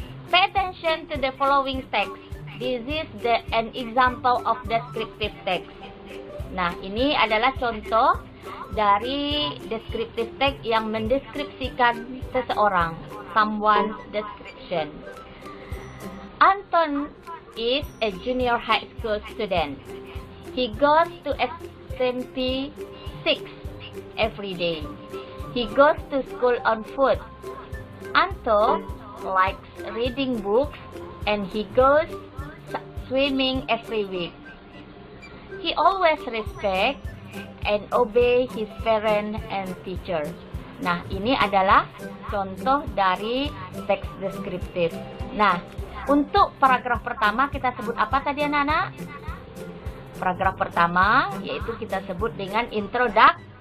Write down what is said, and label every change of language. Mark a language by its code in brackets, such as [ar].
[en] Pay attention to the following text. This is an example of descriptive text. [id] Nah, ini adalah contoh dari descriptive text yang mendeskripsikan seseorang, [en] someone's description. Anton is a junior high school student. He goes to assembly 6 every day. He goes to school on foot. Anton likes reading books and he goes swimming every week. He always respect and obey his parents and teacher. [id] Nah, ini adalah contoh dari teks deskriptif. Nah, Untuk paragraf pertama kita sebut apa tadi anak-anak? Paragraf pertama yaitu kita sebut dengan introduction.